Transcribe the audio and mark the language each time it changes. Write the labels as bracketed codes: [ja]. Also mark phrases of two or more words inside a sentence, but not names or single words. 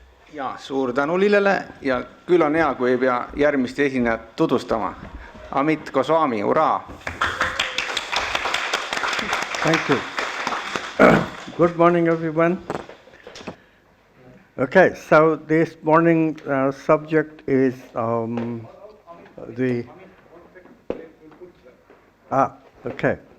[et] Ja suur tänu Lillele ja küll on hea, kui ei pea järgmist esinejat tutvustama. Amit Goswami, hurraa! [en] Thank you. Good morning, everyone. Okay, so this morning subject is okay.